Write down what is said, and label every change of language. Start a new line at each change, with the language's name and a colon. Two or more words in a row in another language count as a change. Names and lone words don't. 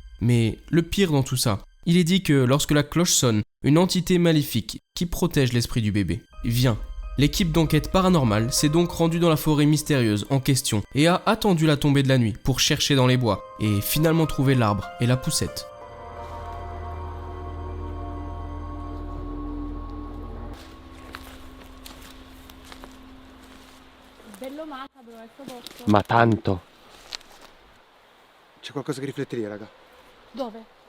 French: Mais le pire dans tout ça, il est dit que lorsque la cloche sonne, une entité maléfique qui protège l'esprit du bébé vient. L'équipe d'enquête paranormale s'est donc rendue dans la forêt mystérieuse en question et a attendu la tombée de la nuit pour chercher dans les bois et finalement trouver l'arbre et la poussette.
Italian: Ma tanto. C'è qualcosa che riflette lì, raga. Dove?